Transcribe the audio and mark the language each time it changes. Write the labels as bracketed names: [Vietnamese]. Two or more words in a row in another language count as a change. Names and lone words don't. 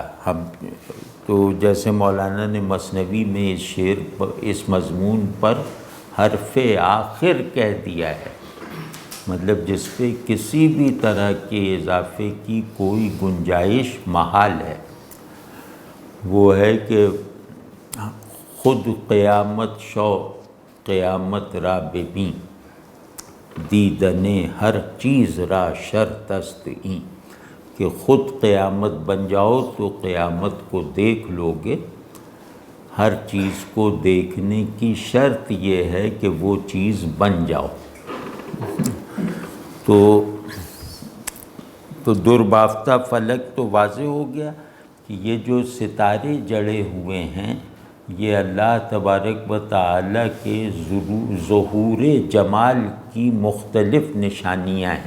[Urdu] تو جیسے مولانا نے مثنوی میں اس شعر اس مضمون پر حرف آخر کہہ دیا ہے، مطلب جس پہ کسی بھی طرح کے اضافے کی کوئی گنجائش محال ہے، وہ ہے کہ [Persian] خود قیامت شو قیامت را ببین، دیدن ہر چیز را شرط است این، [Urdu] کہ خود قیامت بن جاؤ تو قیامت کو دیکھ لو گے۔ ہر چیز کو دیکھنے کی شرط یہ ہے کہ وہ چیز بن جاؤ۔ تو دربافتہ فلک تو واضح ہو گیا کہ یہ جو ستارے جڑے ہوئے ہیں یہ اللہ تبارک و تعالیٰ کے ظہور جمال کی مختلف نشانیاں ہیں۔